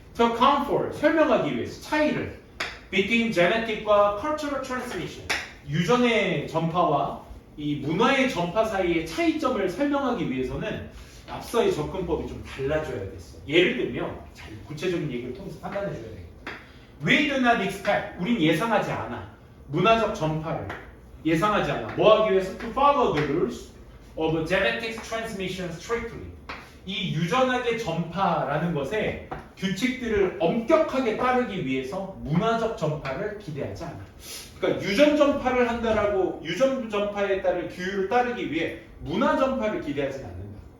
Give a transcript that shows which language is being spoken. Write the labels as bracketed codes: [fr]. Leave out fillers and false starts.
[en] To account for, [ko] 설명하기 위해서 차이를 [en] between genetic [ko] 과 [en] cultural transmission, [ko] 유전의 전파와 이 문화의 전파 사이의 차이점을 설명하기 위해서는 앞서의 접근법이 좀 달라져야 됐어. 예를 들면, 자, 구체적인 얘기를 통해서 판단해 줘야 되겠다. [en] We do not expect, [ko] 우린 예상하지 않아. 문화적 전파를 예상하지 않아. 뭐 하기 위해서? [en] To follow the rules of genetic transmission strictly. [ko] 이 유전학의 전파라는 것에 규칙들을 엄격하게 따르기 위해서 문화적 전파를 기대하지 않아. 그러니까 유전 전파를 한다라고 유전 전파에 따른 규율을 따르기 위해 문화 전파를 기대하지는 않는다.